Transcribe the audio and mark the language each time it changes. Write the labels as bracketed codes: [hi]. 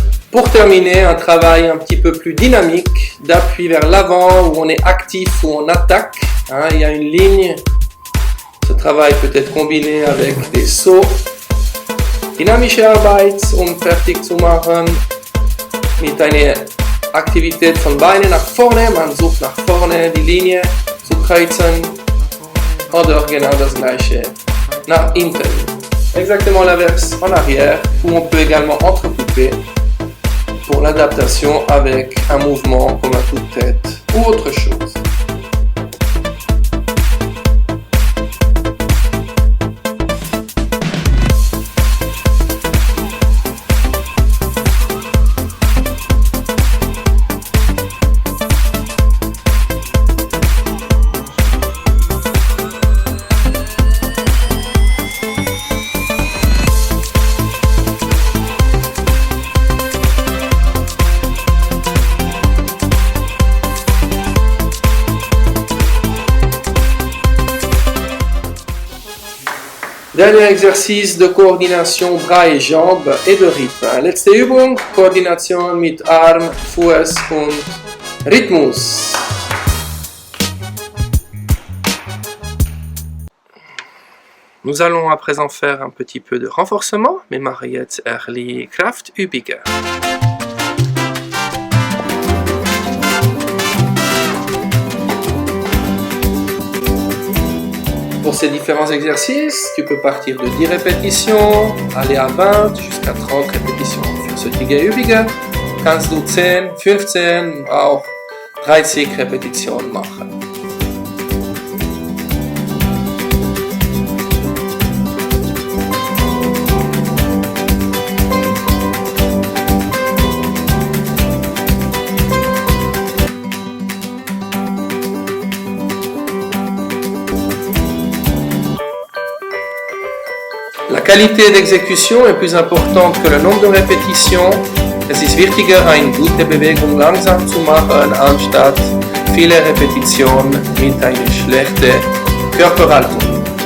[fr] Pour terminer, un travail un petit peu plus dynamique, d'appui vers l'avant, où on est actif, où on attaque. Il y a une ligne. Ce travail peut être combiné avec des sauts. [de] Dynamische Arbeit, fertig zu machen. Mit einer Aktivität von Beinen nach vorne. Man sucht nach vorne die Linie zu kreuzen. Oder genau das gleiche nach hinten. [fr] Exactement l'inverse en arrière, où on peut également entrecouper pour l'adaptation avec un mouvement comme un coup de tête ou autre chose. Dernier exercice de coordination bras et jambes et de rythme. [de] Letzte Übung, Koordination mit Arm, Fuß und Rhythmus. [fr] Nous allons à présent faire un petit peu de renforcement, mais [de] machen jetzt early Kraftübungen. [fr] Pour ces différents exercices, tu peux partir de 10 répétitions, aller à 20 jusqu'à 30 répétitions. [de] Für solche Übungen kannst du 10, 15, auch 30 Repetitionen machen. [fr] La qualité d'exécution est plus importante que le nombre de répétitions. [de] Es ist wichtiger, eine gute Bewegung langsam zu machen, anstatt viele Repetitionen mit einer schlechten Körperhaltung.